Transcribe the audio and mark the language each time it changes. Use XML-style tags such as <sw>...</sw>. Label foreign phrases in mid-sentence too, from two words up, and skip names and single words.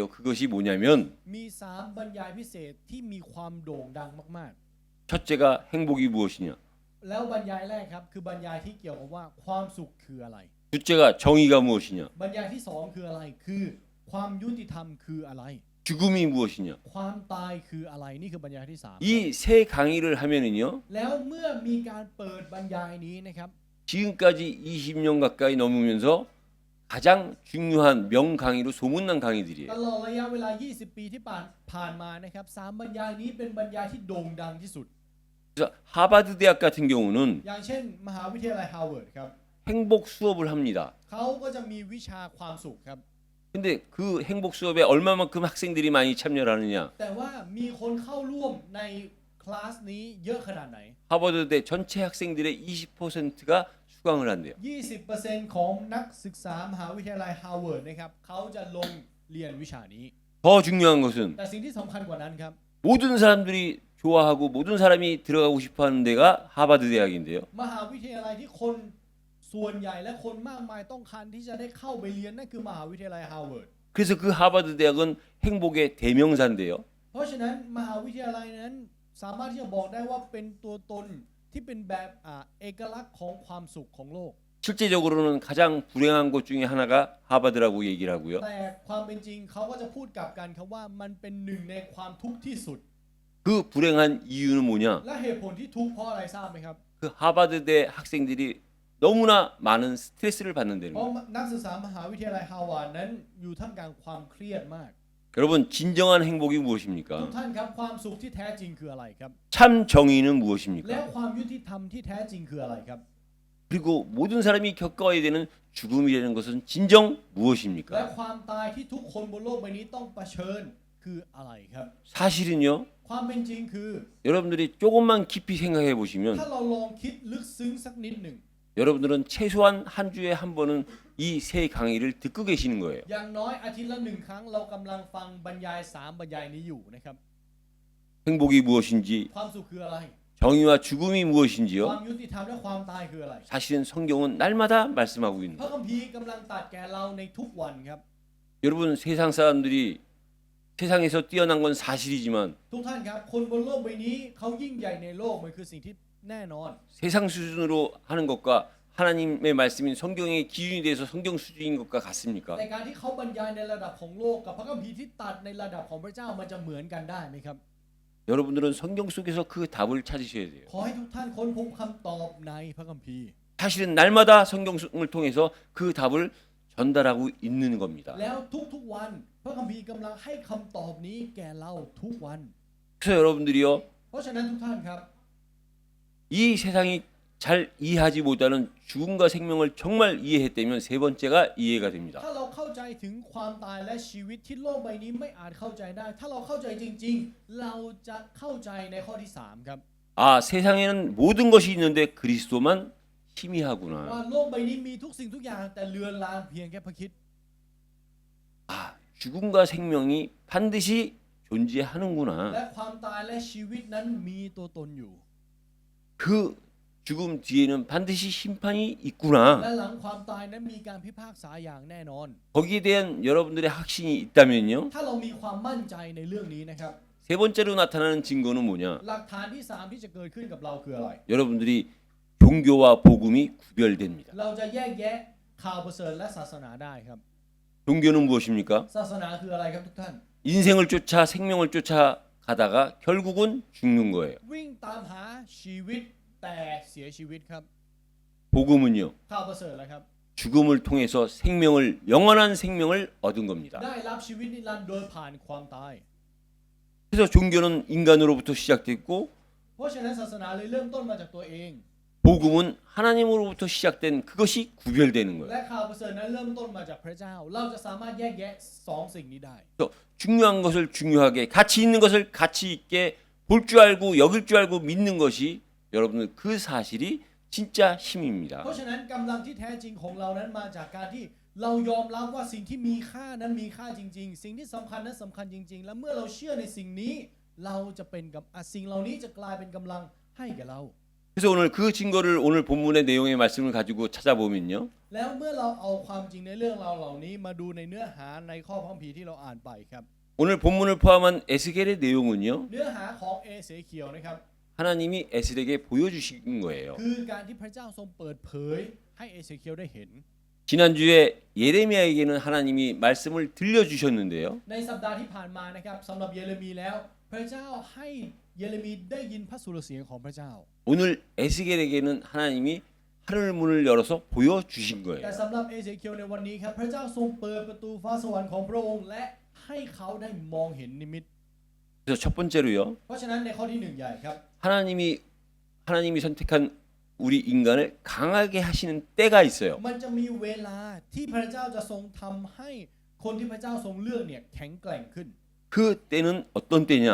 <ko>그것이 뭐냐면</ko> <th>มี 3 บรรยายพิเศษที่มีความโด่งดังมาก</th> <ko>첫째가 행복이 무엇이냐.</ko> <th>ๆ แล้วบรรยายแรกครับคือบรรยายที่เกี่ยวกับว่าความสุขคืออะไร</th> <ko>둘째가 정의가 무엇이냐.</ko> <th>บรรยายที่ 2 คืออะไรคือความยุติธรรมคืออะไร</th> <ko>죽음이 무엇이냐.</ko> <th>ความตายคืออะไรนี่คือบรรยายที่ 3</th> <ko>이 세 강의를 하면은요.</ko> <th>แล้วเมื่อมีการเปิดบรรยายนี้นะครับ</th> <ko>지금까지 20년 가까이 넘으면서 가장 중요한 명강의로 소문난</ko> <th>ต</th> <ko>강의들이에요.</ko> <th>ลอดระยะเวลา 20 ปีที่ผ่านมานะครับ3 บรรยายนี้เป็นบรรยายที่โด่งดังที่สุด</th> <ko>그래서 하버드 대학 같은 경우는</ko> <th>อย่างเช่น มหาวิทยาลัยฮาร์วาร์ดครับ</th> <ko>행복 수업을 합니다.</ko> <th>เขาก็จะมีวิชาความสุขครับ</th> <ko>근데 그 행복 수업에 얼마만큼 학생들이 많이 참여를 하느냐.</ko> <th>แต่ว่ามีคนเข้าร่วมในคลาสนี้เยอะขนาดไหน</th> <ko>하버드대 전체 학생들의 20%가 수강을 한대요.</ko> <th>20% ของนักศึกษามหาวิทยาลัยฮาร์วาร์ดนะครับเขาจะลงเรียนวิชานี้</th> <ko>더 중요한 것은</ko> <th>แต่สิ่งที่สำคัญกว่านั้นครับ</th> <ko>모든 사람들이 좋아하고 모든 사람이 들어가고 싶어하는 데가 하버드 대학인데요.</ko> <th>มหาวิทยาลัยที่คนส่วนใหญ่และคนมากมายต้องการที่จะได้เข้าไปเรียนนั่นคือมหาวิทยาลัยฮาร์วาร์ด</th> <ko>그래서 그 하버드 대학은 행복의 대명사인데요.</ko> <th>เพราะฉะนั้นมหาวิทยาลัยนั้นสามารถที่จะบอกได้ว่าเป็นตัวตนที่เป็นแบบเอกลักษณ์ของความสุขของโลก</th> <ko>실제적으로는 가장 불행한 것 중에 하나가 하버드라고 얘기를 하고요.</ko> <th>แต่ความเป็นจริงเขาก็จะพูดกลับกันครับว่ามันเป็นหนึ่งในความทุกข์ที่สุด</th> <ko>그 불행한 이유는 뭐냐?</ko> <th>และเหตุผลที่ทุกข์เพราะอะไรทราบไหมครับ</th> <ko>그 하버드대 학생들이 너무나 많은 스트레스를 받는다는</ko> <th>เพราะ</th> <ko>거예요.</ko> <th>นักศึกษามหาวิทยาลัยฮาร์วาร์ดนั้นอยู่ท่ามกลางความเครียดมาก</th> <ko>여러분 진정한 행복이</ko> <th>ทุก</th> <ko>무엇입니까?</ko> <th>ท่านครับความสุขที่แท้จริงคืออะไรครับ</th> <ko>참 정의는</ko> <th>และ</th> <ko>무엇입니까?</ko> <th>ความยุติธรรมที่แท้จริงคืออะไรครับ</th> <ko>그리고 모든 사람이 겪어야 되는 죽음이라는 것은 진정</ko> <th>และ</th> <ko>무엇입니까?</ko> <th>ความตายที่ทุกคนบนโลกใบนี้ต้องเผชิญคืออะไรครับ</th> <ko>사실은요.</ko> <th>ความเป็นจริงคือ</th> <ko>여러분들이 조금만 깊이 생각해 보시면</ko> <th>ถ้าเราลองคิดลึกซึ้งสักนิดหนึ่ง</th> <ko>여러분들은 최소한 한 주에 한 번은 이 세 강의를 듣고 계시는 거예요.</ko> <th>อย่างน้อยอาทิตย์ละ 1 ครั้งเรากำลังฟังบรรยาย 3 บรรยายนี้อยู่นะครับ</th> <ko>행복이 무엇인지,</ko> <th>ความสุขคืออะไร</th> <ko>정의와 죽음이</ko> <th>ความ</th> <ko>무엇인지요.</ko> <th>ยุติธรรมและความตายคืออะไร</th> <ko>사실은 성경은 날마다 말씀하고 있는</ko> <th>พระ</th> <ko>거예요.</ko> <th>คัมภีร์กำลังตรัดแก่เราในทุกวันครับ</th> <ko>여러분 세상 사람들이 세상에서 뛰어난 건 사실이지만</ko> <th>ทุกท่านครับคนบนโลกใบนี้เขายิ่งใหญ่ในโลกมันคือสิ่งที่แน่นอน</th> <ko>세상 수준으로 하는 것과 하나님의 말씀인 성경의 기준이 돼서 성경 수준인 것과 같습니까?</ko> <th>แต่การที่เขาบรรยายในระดับของโลกกับพระคัมภีร์ที่ตรัดในระดับของพระเจ้ามันจะเหมือนกันได้ไหมครับ</th> <ko>여러분들은 성경 속에서 그 답을 찾으셔야 돼요.</ko> <th>ขอให้ทุกท่านค้นพบคำตอบในพระคัมภีร์</th> <ko>사실은 날마다 성경을 통해서 그 답을 전달하고 있는 겁니다.</ko> <th>แล้วทุกๆวันพระคัมภีร์กำลังให้คำตอบนี้แก่เราทุกวัน</th> <ko>그래서 여러분들이요,</ko> <th>เพราะฉะนั้นทุกท่านครับ</th> <ko>이 세상이 잘 이해하지 못하는 죽음과 생명을 정말 이해했다면 세 번째가 이해가 됩니다.</ko> <th>ถ้าเราเข้าใจถึงความตายและชีวิตที่โลกใบนี้ไม่อาจเข้าใจได้ ถ้าเราเข้าใจจริงๆ เราจะเข้าใจในข้อที่ 3 ครับ</th> <ko>아, 세상에는 모든 것이 있는데 그리스도만 희미하구나.</ko> <th>ว่าโลกใบนี้มีทุกสิ่งทุกอย่างแต่เลือนลางเพียงแค่พระคริสต์</th> <ko>아, 죽음과 생명이 반드시 존재하는구나.</ko> <th>และความตายและชีวิตนั้นมีตัวตนอยู่</th> <ko>그 죽음 뒤에는 반드시 심판이</ko> <th>และ</th> <ko>있구나.</ko> <th>หลังความตายนั้นมีการพิพากษาอย่างแน่นอน</th> <ko>거기에 대한 여러분들의 확신이 있다면요.</ko> <th>ถ้าเรามีความมั่นใจในเรื่องนี้นะครับ</th> <ko>세 번째로 나타나는 증거는 뭐냐?</ko> <th>หลักฐานที่ 3 ที่จะเกิดขึ้นกับเราคืออะไร</th> <ko>여러분들이 종교와 복음이 구별됩니다.</ko> <th>เราจะแยกแยะข่าวประเสริฐและศาสนาได้ครับ</th> <ko>종교는 무엇입니까?</ko> <th>ศาสนาคืออะไรครับทุกท่าน</th> <ko>인생을 쫓아 생명을 쫓아가다가 결국은 죽는 거예요.</ko> <th>วิ่งตามหาชีวิตแต่เสียชีวิตครับ</th> <ko>복음은요.</ko> <th>ข่าวประเสริฐแล้วครับ</th> <ko>죽음을 통해서 생명을 영원한 생명을 얻은 겁니다.</ko> <th>ได้รับชีวิตนิรันดร์โดยผ่านความตาย</th> <ko>그래서 종교는 인간으로부터 시작됐고</ko> <th>เพราะฉะนั้นศาสนาเลยเริ่มต้นมาจากตัวเอง</th> <ko>복음은 하나님으로부터 시작된 그것이 구별되는 거예요.</ko> <th>และข่าวประเสริฐนั้นเริ่มต้นมาจากพระเจ้าเราจะสามารถแยกแยะสองสิ่งนี้ได้</th> <ko>그래서 중요한 것을 중요하게, 가치 있는 것을 가치 있게 볼 줄 알고 여길 줄 알고 믿는 것이 여러분들 그 사실이 진짜 힘입니다.</ko> <th>เพราะฉะนั้นกำลังที่แท้จริงของเรานั้นมาจากการที่เรายอมรับว่าสิ่งที่มีค่านั้นมีค่าจริงๆสิ่งที่สำคัญนั้นสำคัญจริงๆและเมื่อเราเชื่อในสิ่งนี้เราจะเป็นกับสิ่งเหล่านี้จะกลายเป็นกำลังให้แก่เรา</th> <ko>그래서 오늘 그 증거를 오늘 본문의 내용의 말씀을 가지고 찾아보면요.</ko> <th>แล้วเมื่อเราเอาความจริงในเรื่องราวเหล่านี้มาดูในเนื้อหาในข้อพระคัมภีร์ที่เราอ่านไปครับ</th> <ko>오늘 본문을 포함한 에스겔의 내용은요.</ko> <th>เนื้อหาของเอเสเคียวนะครับ</th> <ko>하나님이 에스겔에게 보여주신 거예요.</ko> <th>คือการที่พระเจ้าทรงเปิดเผยให้เอเสเคียวได้เห็น</th> <ko>지난주에 예레미야에게는 하나님이 말씀을 들려주셨는데요.</ko> <th>ในสัปดาห์ที่ผ่านมานะครับสำหรับเยเรมีแล้วพระเจ้าให้เยเรมีได้ยินพระสุรเสียงของพระเจ้า</th> <ko>오늘 에스겔에게는 하나님이 하늘 문을 열어서 보여주신</ko> <th>แต่</th> <ko>거예요.</ko> <th>สำหรับเอเสเคียวในวันนี้ครับพระเจ้าทรงเปิดประตูฟ้าสวรรค์ของพระองค์และให้เขาได้มองเห็นนิมิต</th> <ko>그래서 첫 번째로요.</ko> <th>เพราะฉะนั้นในข้อที่หนึ่งใหญ่ครับ</th> <ko>하나님이 선택한 우리 인간을 강하게 하시는 때가 있어요.</ko> <th>มันจะมีเวลาที่พระเจ้าจะทรงทำให้คนที่พระเจ้าทรงเลือกเนี่ยแข็งแกร่งขึ้น</th> <ko>그 때는 어떤 때냐?</ko>